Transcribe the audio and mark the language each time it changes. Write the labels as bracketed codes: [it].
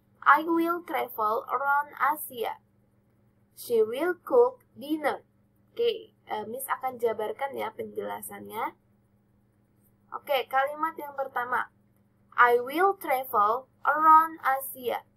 [en] I will travel around Asia. She will cook dinner. [id] Oke, Miss akan jabarkan ya penjelasannya. Oke, kalimat yang pertama. [en] I will travel around Asia.